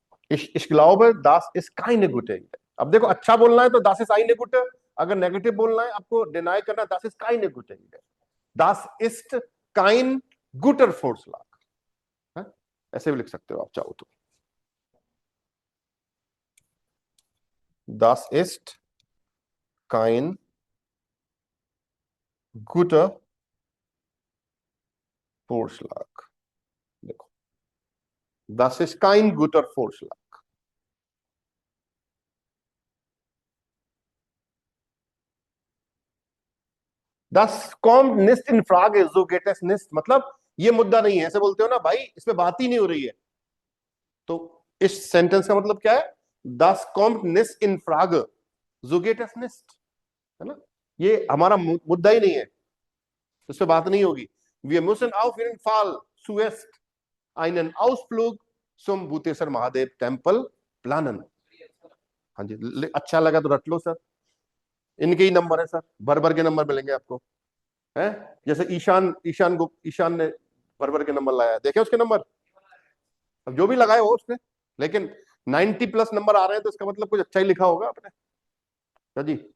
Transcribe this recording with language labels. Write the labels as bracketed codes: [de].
[de] Ich glaube, das ist keine gute Idee. [hi] अब देखो, अच्छा बोलना है तो [de] das ist eine gute, [hi] अगर नेगेटिव बोलना है, आपको डिनाई करना है, [de] das ist keine gute Idee. Das ist kein guter Vorschlag. [hi] ऐसे भी लिख सकते हो आप चाहो तो। [de] Das ist kein guter Vorschlag. देखो, das ist kein guter Vorschlag. Das kommt nicht in Frage, so geht es nicht, [hi] मतलब ये मुद्दा नहीं है, ऐसे बोलते हो ना भाई, इसमें बात ही नहीं हो रही है। तो इस सेंटेंस का मतलब क्या है? [de] Das kommt nicht in Frage, so geht es nicht, है ना। [hi] ये हमारा मुद्दा ही नहीं है, इस पे बात नहीं होगी। [de] Wir müssen auf jeden Fall zuerst einen Ausflug zum भूतेश्वर महादेव टेम्पल planen। [hi] हाँ जी, अच्छा लगा तो रट लो सर, इनके ही नंबर है सर, भर भर के नंबर मिलेंगे आपको, है। जैसे ईशान ने भर भर के नंबर लाया, देखे उसके नंबर, अब जो भी लगाए हो उसने, लेकिन 90+ नंबर आ रहे हैं तो इसका मतलब कुछ अच्छा ही लिखा होगा आपने जी।